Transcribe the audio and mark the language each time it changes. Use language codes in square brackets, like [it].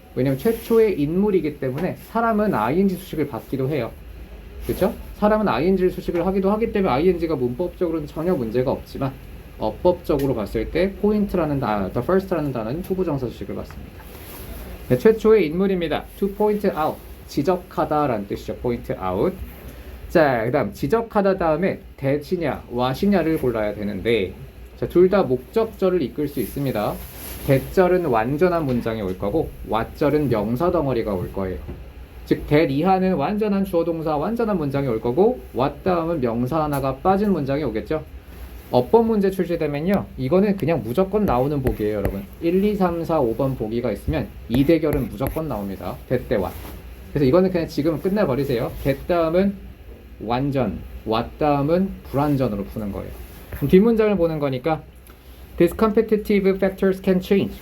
[ko] 왜냐면 최초의 인물이기 때문에 사람은 ing 수식을 받기도 해요. 그렇죠? 사람은 ing 수식을 하기도 하기 때문에 ing가 문법적으로는 전혀 문제가 없지만 어법적으로 봤을 때 point라는 단어, the first라는 단어는 투부정사 수식을 받습니다. 네, 최초의 인물입니다. [en] to point out, [ko] 지적하다라는 뜻이죠. [en] point out. [ko] 자, 그 다음 지적하다 다음에 대시냐, what이냐를 골라야 되는데 자, 둘 다 목적절을 이끌 수 있습니다. 대절은 완전한 문장이 올 거고 what절은 명사 덩어리가 올 거예요. 즉, that 이하는 완전한 주어 동사 완전한 문장이 올 거고 what 다음은 명사 하나가 빠진 문장이 오겠죠. 어법 문제 출제되면요. 이거는 그냥 무조건 나오는 보기예요, 여러분. 1, 2, 3, 4, 5번 보기가 있으면 이 대결은 무조건 나옵니다. that 대 what. 그래서 이거는 그냥 지금 끝내버리세요. that 다음은 완전, what 다음은 불완전으로 푸는 거예요. 그럼 뒷문장을 보는 거니까 [en] These competitive factors can change.